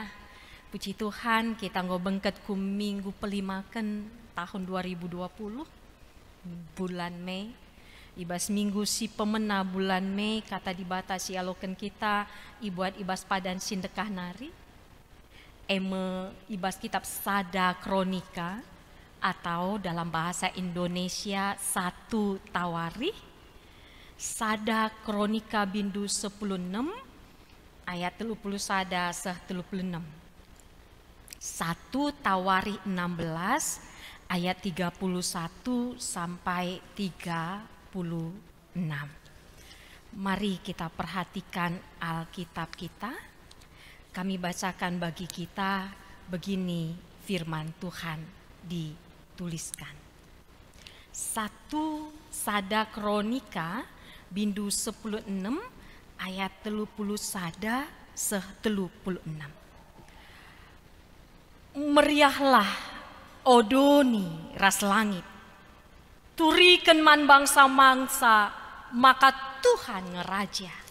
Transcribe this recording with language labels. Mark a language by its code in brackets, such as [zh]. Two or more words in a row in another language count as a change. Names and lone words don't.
[btx] Puji Tuhan, kita ngobengket ku minggu pelimakan tahun 2020 bulan Mei. Ibas minggu si pemena bulan Mei, kata dibatasi alokan kita ibuat ibas padan sindekah nari. Ibas kitab Sada Kronika [id] atau dalam bahasa Indonesia [btx] 1 Tawarikh. Sada Kronika bindu 16 ayat 30 sada seh 36. [id] 1 Tawarikh 16 ayat 31 sampai 36. Mari kita perhatikan Alkitab kita. Kami bacakan bagi kita begini firman Tuhan dituliskan. [btx] 1 Sada Kronika bindu 16 ayat 30 sada seh 36. Meriahlah odoni ras langit, turiken man bangsa-bangsa, maka Tuhan ngeraja.